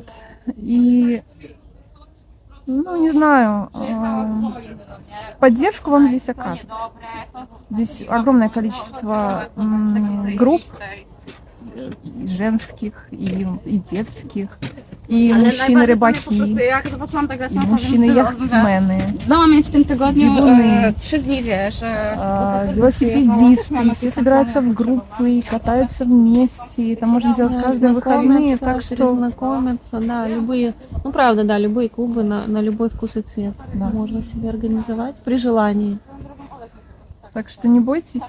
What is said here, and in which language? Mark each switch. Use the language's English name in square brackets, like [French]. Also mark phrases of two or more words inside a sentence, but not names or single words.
[Russian] И, ну, не знаю, поддержку вам здесь окажут. Здесь огромное количество групп, женских и детских, и мужчины-рыбаки, и мужчины-яхтсмены, [Polish] No, mamy w tym tygodniu Bieguny. 3 dni, wiesz. [Russian] велосипедисты, все собираются в группы и катаются вместе. Это можно делать Да, каждые выходные, знакомиться, так что перезнакомиться, да, любые, ну правда, да, любые клубы на любой вкус и цвет Да. можно себе организовать при желании. Так что не бойтесь.